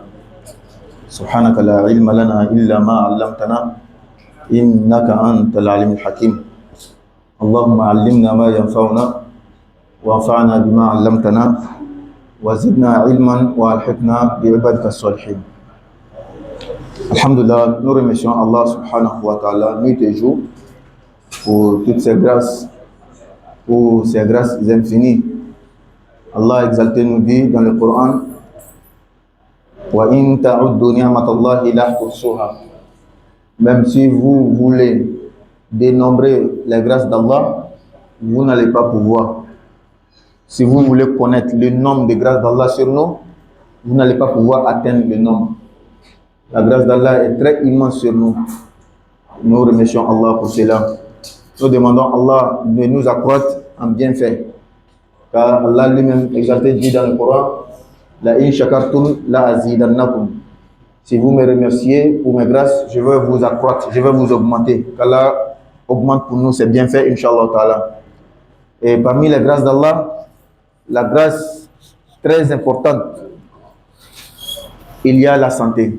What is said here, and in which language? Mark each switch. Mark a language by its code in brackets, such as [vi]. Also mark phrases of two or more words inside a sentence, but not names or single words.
[ar] سبحانك لا علم لنا إلا ما علمتنا إنك أنت العليم الحكيم. اللهم علمنا ما ينفعنا وانفعنا بما علمتنا وزدنا علما وألحقنا بعبادك الصالحين. [fr] Alhamdulillah, nous remercions Allah [ar] سبحانه وتعالى [fr] nuit et jour pour toutes ses grâces, pour ses grâces infinies. Allah exalté nous dit dans le Coran: [ar] وإن تعدوا نعمة الله لا تحصوها. [fr] Même si vous voulez dénombrer les grâces d'Allah, vous n'allez pas pouvoir. Si vous voulez connaître le nombre de grâces d'Allah sur nous, vous n'allez pas pouvoir atteindre le nombre. La grâce d'Allah est très immense sur nous. Nous remercions Allah pour cela. Nous demandons à Allah de nous accroître en bienfait. Car Allah lui-même exalté dit dans le Coran: [ar] لئن شكرتم لأزيدنكم. [fr] Si vous me remerciez pour mes grâces, je vais vous accroître, je vais vous augmenter. Qu'Allah augmente pour nous ses bienfaits, [ar] إن شاء الله تعالى. [fr] Et parmi les grâces d'Allah, la grâce très importante, il y a la santé.